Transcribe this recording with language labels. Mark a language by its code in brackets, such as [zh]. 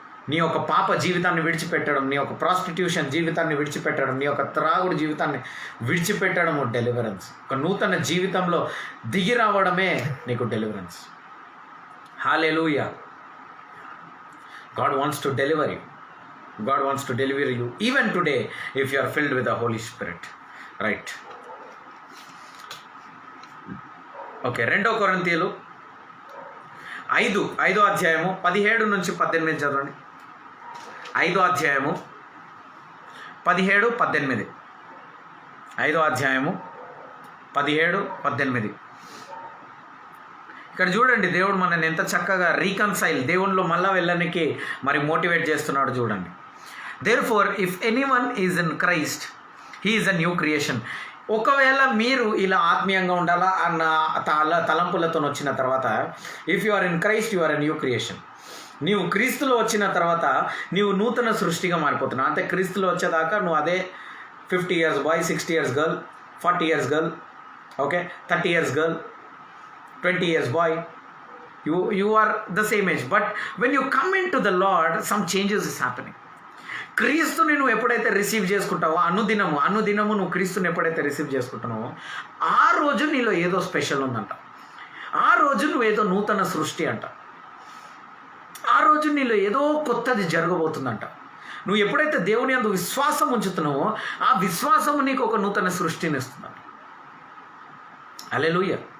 [te] నీ యొక్క పాప జీవితాన్ని విడిచిపెట్టడం, నీ యొక్క ప్రాస్టిట్యూషన్ జీవితాన్ని విడిచిపెట్టడం, నీ యొక్క త్రాగుడు జీవితాన్ని విడిచిపెట్టడము డెలివరెన్స్. ఒక నూతన జీవితంలో దిగి రావడమే నీకు deliverance. Hallelujah. [en] God wants to deliver you. God wants to deliver you even today if you are filled with the Holy Spirit. Right. [te] Okay, 2 కొరింథీయులు 5వ అధ్యాయము 17 నుంచి 18 చదవండి. 5వ అధ్యాయము 17, 18. 5వ అధ్యాయము 17, 18. ఇక్కడ చూడండి, దేవుడు మనల్ని ఎంత చక్కగా రీకన్సైల్, దేవునిలో మళ్ళా వెళ్ళడానికి మరి మోటివేట్ చేస్తున్నాడు చూడండి. [en] Therefore if anyone is in Christ he is a new creation. [te] ఒకవేళ మీరు ఇలా ఆత్మీయంగా ఉండాలా అన్న తలంపులతో వచ్చిన తర్వాత, [en] If you are in Christ you are a new creation. [te] నీవు క్రీస్తులో వచ్చిన తర్వాత నీవు నూతన సృష్టిగా మారిపోతున్నావు. అంటే క్రీస్తులో వచ్చేదాకా నువ్వు అదే [en] 50 years boy, 60 years girl, 40 years girl, okay, 30 years girl, 20 years boy, you are the same age. But when you come into the Lord, some changes is happening. [te] క్రీస్తుని నువ్వు ఎప్పుడైతే రిసీవ్ చేసుకుంటావో, అనుదినము నువ్వు క్రీస్తుని ఎప్పుడైతే రిసీవ్ చేసుకుంటున్నావో, ఆ రోజు నీలో ఏదో స్పెషల్ ఉందంట. ఆ రోజు నువ్వు ఏదో నూతన సృష్టి అంట. ఆ రోజు నీలో ఏదో కొత్తది జరగబోతుందంట. నువ్వు ఎప్పుడైతే దేవుని యందు విశ్వాసం ఉంచుతున్నావో, ఆ విశ్వాసము నీకు ఒక నూతన సృష్టిని ఇస్తుందంట. హల్లెలూయా.